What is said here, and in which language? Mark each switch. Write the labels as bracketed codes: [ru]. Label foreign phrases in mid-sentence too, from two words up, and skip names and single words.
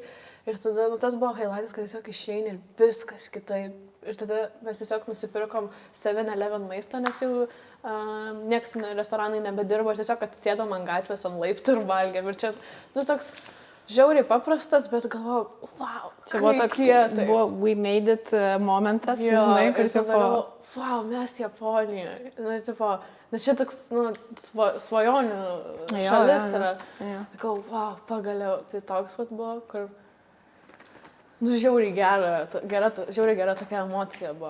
[lt] Ir tada tas buvo highlightas, kad tiesiog išeini ir viskas kitaip. Ir tada mes tiesiog nusipirkom 7-Eleven maisto, nes jau nieks restoranai nebedirbo ir tiesiog atsėdom ant gatvės, ant laiptų ir valgėm. Ir čia toks žiauriai paprastas, bet galvojau, wow, čia buvo toks, buvo [en] we made it [lt] momentas, žinai, kur tipo... Wow, mes Japonijoje. Nes čia toks, svajonių šalis yra. Sakau, wow, pagaliau. Tai toks buvo, kur... žiauriai gera tokia emocija buvo.